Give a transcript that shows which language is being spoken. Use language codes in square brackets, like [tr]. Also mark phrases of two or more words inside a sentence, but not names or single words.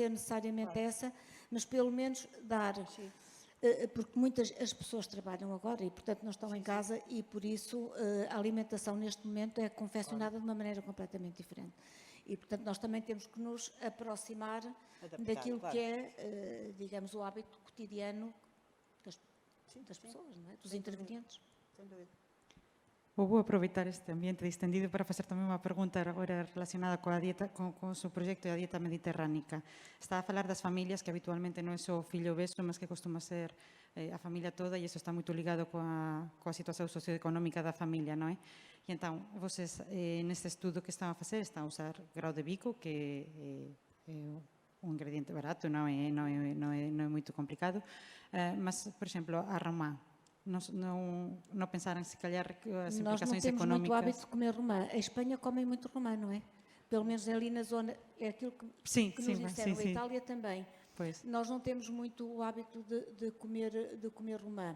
[pt] Não tem que ser necessariamente essa, mas pelo menos dar porque muitas as pessoas trabalham agora e, portanto, não estão em casa e, por isso, a alimentação neste momento é confeccionada de uma maneira completamente diferente. E, portanto, nós também temos que nos aproximar daquilo que é, digamos, o hábito cotidiano das pessoas, não é? Dos intervenientes. Sem dúvida. [gl] Vou aproveitar este ambiente distendido para facer tamén unha pergunta agora relacionada coa dieta, con o seu proxecto da dieta mediterránica. Está a falar das familias, que habitualmente non é só o fillo obeso, mas que costuma ser a familia toda, e iso está moito ligado coa situación socioeconómica da familia, non é? E entón, vocês, neste estudo que están a facer, están a usar grau de bico, que é un ingrediente barato, non é moito complicado, mas, por exemplo, [pt] a romã, não pensaram se calhar as implicações económicas. Nós não temos muito hábito de comer romã. A Espanha come muito romã, não é? Pelo menos ali na zona, é aquilo que nos disseram. A Itália também. Pois. Nós não temos muito o hábito de comer romã.